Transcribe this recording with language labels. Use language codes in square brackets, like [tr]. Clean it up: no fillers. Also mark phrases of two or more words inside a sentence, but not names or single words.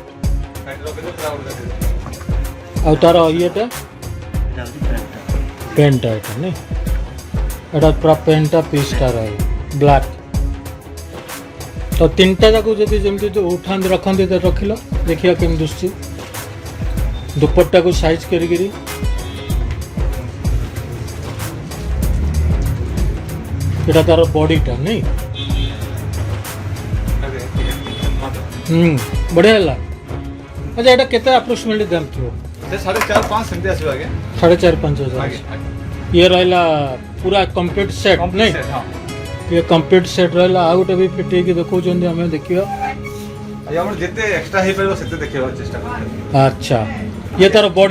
[or] ଆଉ ତାର ଇଏଟା ପ୍ୟାଣ୍ଟଟା ଏଇଟା ନାଇଁ ଏଇଟା ପୁରା ପ୍ୟାଣ୍ଟଟା ପିସ୍ଟା ରହିବ ବ୍ଲାକ୍ ତ ତିନିଟା ଯାକୁ ଯଦି ଯେମିତି ଉଠାନ୍ତି ରଖନ୍ତି ତ ରଖିଲ ଦେଖିବା କେମିତି ଦିଶୁଛି ଦୁପଟ୍ଟାକୁ ସାଇଜ୍ କରିକିରି ଏଟା ତାର ବଡିଟା ନେଇ ବଢ଼ିଆ ହେଲା ଆଚ୍ଛା ଏଟା କେତେ ଆପ୍ରକ୍ସିମେଟଲି ଦାମ ଥିବ ସେ 4.5-5 ସେମିତି ଆସିବ ଆଜ୍ଞା 4,500 ଆଜ୍ଞା ଇଏ ରହିଲା ପୁରା [en] complete set [or] ନାଇଁ ଇଏ [en] complete set [or] ରହିଲା ଆଉ ଗୋଟେ ବି ଫିଟେଇକି ଦେଖଉଛନ୍ତି ଆମେ ଦେଖିବା ଆଜ୍ଞା ଆମର ଯେତେ ଏକ୍ସଟ୍ରା ହେଇପାରିବ ସେତେ ଦେଖିବାକୁ ଚେଷ୍ଟା କରିବେ ଆଚ୍ଛା ଇଏ ତାର ବଡି